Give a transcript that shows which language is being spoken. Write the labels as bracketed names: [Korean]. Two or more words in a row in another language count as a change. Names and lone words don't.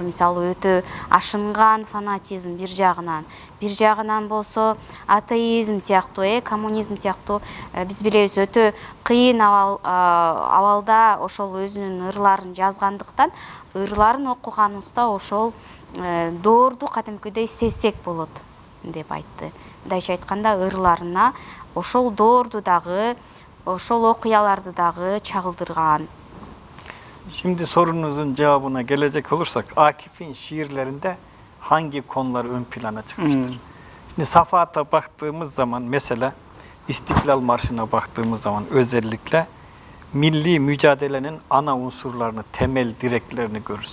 [Kyrgyz] Мисалы, өтө ашынган фанатизм бир жагынан болсо атеизм сыяктуу, коммунизм сыяктуу, биз билебиз, өтө кыйын абалда ошол өзүнүн ырларын жазгандыктан, ырларын окуганыбызда ошол доорду кадимкидей сезсек болот деп айтты. Мындайча айтканда, ырларына ошол доорду дагы, ошол окуяларды дагы чагылдырган. [Turkish] Şimdi sorunuzun cevabına gelecek olursak, Akif'in şiirlerinde hangi konular ön plana çıkmıştır? Şimdi Safahat'a baktığımız zaman, mesela İstiklal Marşı'na baktığımız zaman özellikle milli mücadelenin ana unsurlarını, temel direklerini görürüz.